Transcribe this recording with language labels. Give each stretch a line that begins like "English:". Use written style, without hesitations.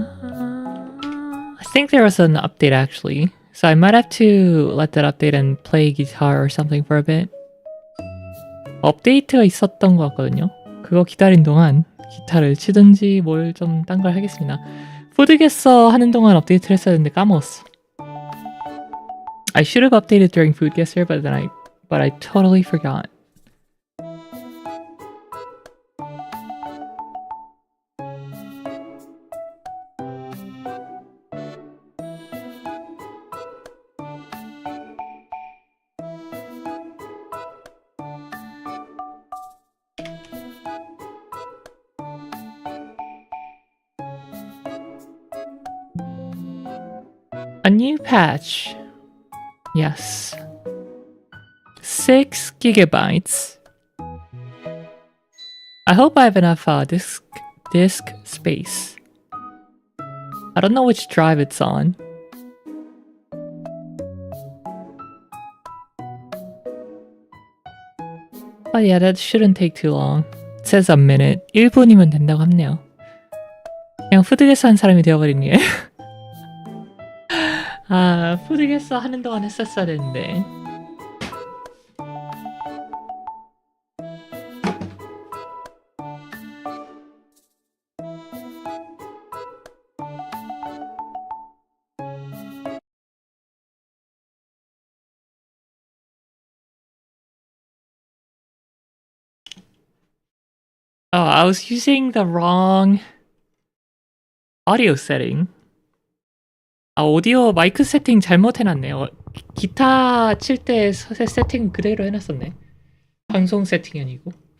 English: I think there was an update actually, so I might have to let that update and play guitar or something for a bit.
Korean: 업데이트가 있었던 것 같거든요. 그거 기다린 동안 기타를 치든지 뭘 좀 딴 걸 하겠습니다. 푸드게서 하는 동안 업데이트를 했어야 했는데 까먹었어.
English: I should have updated during Foodgesser, but I totally forgot. A new patch. Yes. 6 gigabytes. I hope I have enough disk space. I don't know which drive it's on. But yeah, that shouldn't take too long. It says a minute.
Korean: 1분이면 된다고 하네요. 그냥 푸드게서 한 사람이 되어버린 게. 아, 푸드게서 하는 동안 했었어야 되는데.
English: I was using the wrong audio setting.
Korean: 아, 오디오 마이크 세팅 잘못 해놨네. 기타 칠 때 세팅 그대로 해놨었네. 방송 세팅이 아니고.